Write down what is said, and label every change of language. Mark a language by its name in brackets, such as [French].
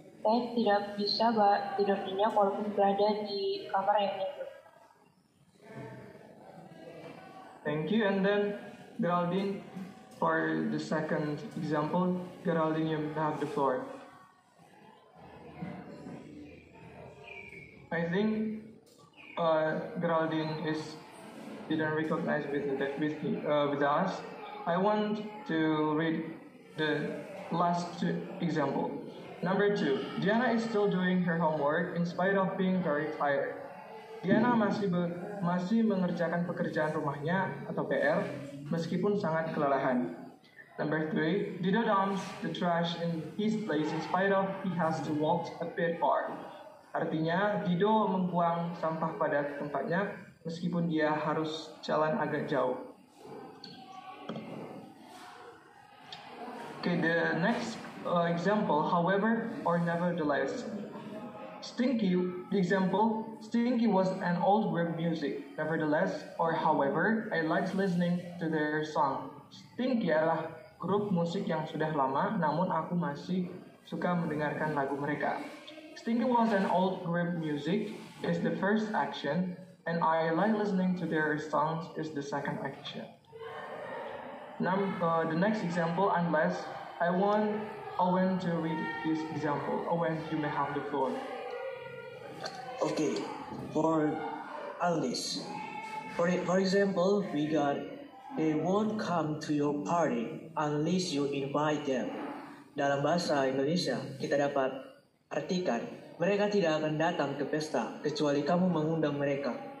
[Indonesian] Saya tidak bisa tidur nyenyak walaupun berada di kamar yang nyaman. [English] Thank you. And then Geraldine, for the second example, Geraldine, you have the floor. I think Geraldine didn't recognize with us. I want to read the last example. Number 2, Diana is still doing her homework in spite of being very tired. [Indonesian] Diana masih mengerjakan pekerjaan rumahnya atau PR meskipun sangat kelelahan. [English] Number 3, Dido dumps the trash in his place in spite of he has to walk a bit far. [Indonesian] Artinya, Dido membuang sampah pada tempatnya meskipun dia harus jalan agak jauh. [English] Okay, the next example, however or nevertheless. The example, Stinky was an old group music. Nevertheless or however, I liked listening to their song. [Indonesian] Stinky adalah grup musik yang sudah lama, namun aku masih suka mendengarkan lagu mereka. [English] Stinky was an old group music is the first action, and I like listening to their songs is the second action. The next example, unless I want Owen to read this example. Owen, you may have the floor. Okay, for unless. For example, we got they won't come to your party unless you invite them. [Indonesian] Dalam bahasa Indonesia, kita dapat artikan mereka tidak akan datang ke pesta kecuali kamu mengundang mereka.